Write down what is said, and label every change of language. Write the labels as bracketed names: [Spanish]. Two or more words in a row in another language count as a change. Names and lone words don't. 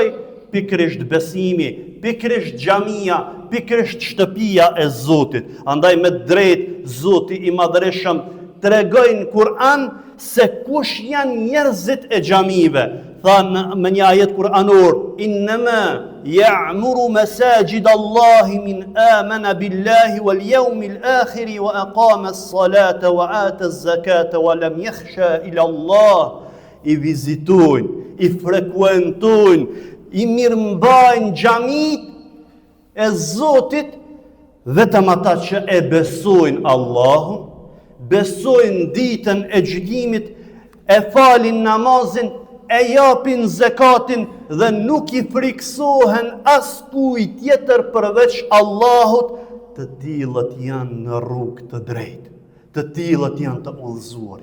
[Albanian] Pikrisht besimi, pikrisht xhamia, pikrisht shtëpia e Zotit. Andaj me drejt Zoti i Madhërisëm tregojnë Kur'an se kush janë njerëzit e xhamive. Thanë me një ajet kuranor, [Arabic] إنما يعمر مساجد الله من آمن بالله واليوم الآخر وأقام الصلاة وآتى الزكاة ولم يخش إلا الله. [Albanian] I vizitojnë, i frekuentojnë, i mirëmbajnë xhamit e Zotit vetëm ata që e besojnë Allahun, besojnë ditën e gjykimit, e falin namazin, e japin zekatin dhe nuk i friksohen as kujt tjetër përveç Allahut, të tillët janë në rrugë të drejtë, të tillët janë të udhëzuar.